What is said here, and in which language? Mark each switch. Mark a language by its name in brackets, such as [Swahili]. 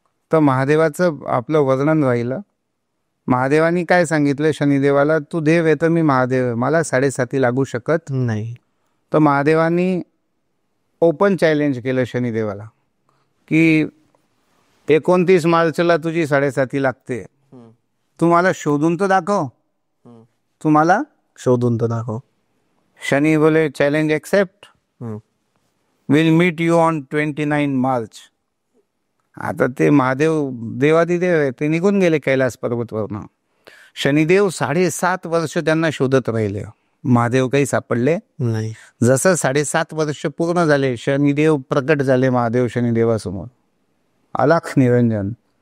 [Marathi] तर महादेवाचं आपलं वर्णन राहिलं. महादेवानी काय सांगितलं शनिदेवाला, तू देव आहे तर मी महादेव आहे, मला 7.5 लागू शकत नाही. तर महादेवानी ओपन चॅलेंज केलं शनिदेवाला की 29 मार्चला तुझी 7.5 लागते, तू मला शोधून तर दाखव, तुम्हाला शोधून तर दाखव. शनी बोले [English] Challenge accept, will meet you on 29 March. [Marathi] आता ते महादेव देवादिदेव आहे, ते निघून गेले कैलास पर्वतवरनं. शनिदेव 7.5 वर्ष त्यांना शोधत राहिले. महादेव काही सापडले नाही. जसं 7.5 वर्ष पूर्ण झाले, शनिदेव प्रकट झाले महादेव शनिदेवासमोर. अलख निरंजन.